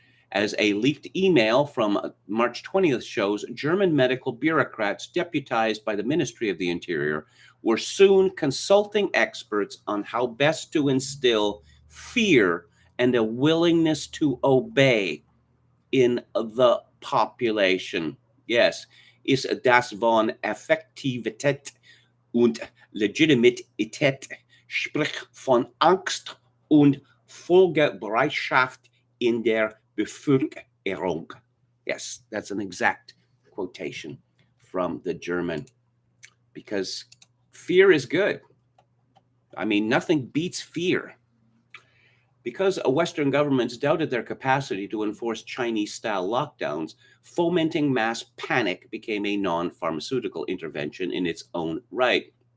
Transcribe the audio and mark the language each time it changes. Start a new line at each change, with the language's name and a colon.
English: As a leaked email from March 20th shows, German medical bureaucrats deputized by the Ministry of the Interior were soon consulting experts on how best to instill fear and a willingness to obey in the population.
German: Yes, ist das von Effektivität und Legitimität, sprich von Angst und Folgebereitschaft in der Bevölkerung.
English: Yes, that's an exact quotation from the German, because fear is good. I mean, nothing beats fear. Because Western governments doubted their capacity to enforce Chinese-style lockdowns, fomenting mass panic became a non-pharmaceutical intervention in its own right.